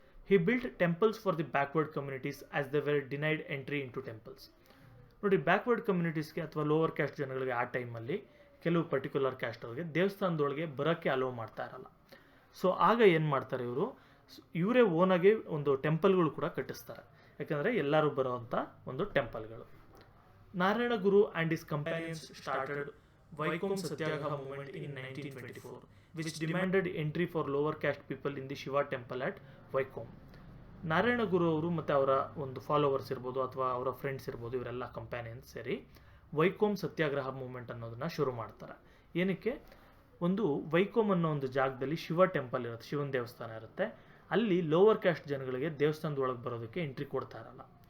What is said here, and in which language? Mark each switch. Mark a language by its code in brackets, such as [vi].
[en] He built temples for the backward communities as they were denied entry into temples. [kn] ನೋಡಿ, backward ಕಮ್ಯುನಿಟೀಸ್ಗೆ ಅಥವಾ lower caste ಜನಗಳಿಗೆ ಆ ಟೈಮಲ್ಲಿ ಕೆಲವು ಪರ್ಟಿಕ್ಯುಲರ್ ಕ್ಯಾಸ್ಟ್ ಅವ್ರಿಗೆ ದೇವಸ್ಥಾನದೊಳಗೆ ಬರೋಕ್ಕೆ ಅಲೋ ಮಾಡ್ತಾ ಇರಲ್ಲ. ಸೊ ಆಗ ಏನು ಮಾಡ್ತಾರೆ, ಇವರೇ ಓನಾಗಿ ಒಂದು ಟೆಂಪಲ್ಗಳು ಕೂಡ ಕಟ್ಟಿಸ್ತಾರೆ. ಯಾಕಂದರೆ ಎಲ್ಲರೂ ಬರೋವಂಥ ಒಂದು ಟೆಂಪಲ್ಗಳು. [en] Narayana Guru and his companions started Vaikom Satyagraha movement in 1924, which demanded entry for lower caste people in the Shiva temple at Vaikom. [kn] Narayana Guru ಅವರು ಮತ್ತು ಅವರ ಒಂದು ಫಾಲೋವರ್ಸ್ ಇರ್ಬೋದು ಅಥವಾ ಅವರ ಫ್ರೆಂಡ್ಸ್ ಇರ್ಬೋದು, ಇವರೆಲ್ಲ ಕಂಪ್ಯಾನಿಯನ್ಸ್ ಸೇರಿ ವೈಕೋಮ್ ಸತ್ಯಾಗ್ರಹ ಮೂವ್ಮೆಂಟ್ ಅನ್ನೋದನ್ನು ಶುರು ಮಾಡ್ತಾರೆ. ಏನಕ್ಕೆ, ಒಂದು ವೈಕೋಮ್ ಅನ್ನೋ ಒಂದು ಜಾಗದಲ್ಲಿ ಶಿವ ಟೆಂಪಲ್ ಇರುತ್ತೆ, ಶಿವನ ದೇವಸ್ಥಾನ ಇರುತ್ತೆ. ಅಲ್ಲಿ ಲೋವರ್ ಕ್ಯಾಸ್ಟ್ ಜನಗಳಿಗೆ ದೇವಸ್ಥಾನದೊಳಗೆ ಬರೋದಕ್ಕೆ ಎಂಟ್ರಿ ಕೊಡ್ತಾ ಇರಲ್ಲ.